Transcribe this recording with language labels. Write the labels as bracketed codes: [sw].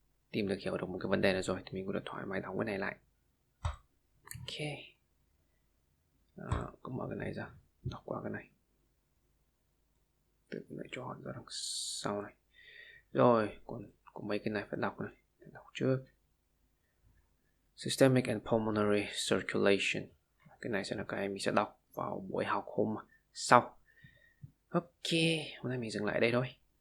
[vi] Tìm được hiểu được một cái vấn đề này rồi thì mình cũng đã thoải mái đóng cái này lại. Ok. Cứ mở cái này ra, đọc qua cái này. Tự lại cho họ ra đằng sau này. Rồi, còn mấy cái này phải đọc này. Đọc trước. [en] Systemic and pulmonary circulation. [vi] Cái này sẽ là cái mình sẽ đọc vào buổi học hôm sau. Ok, hôm nay mình dừng lại đây thôi.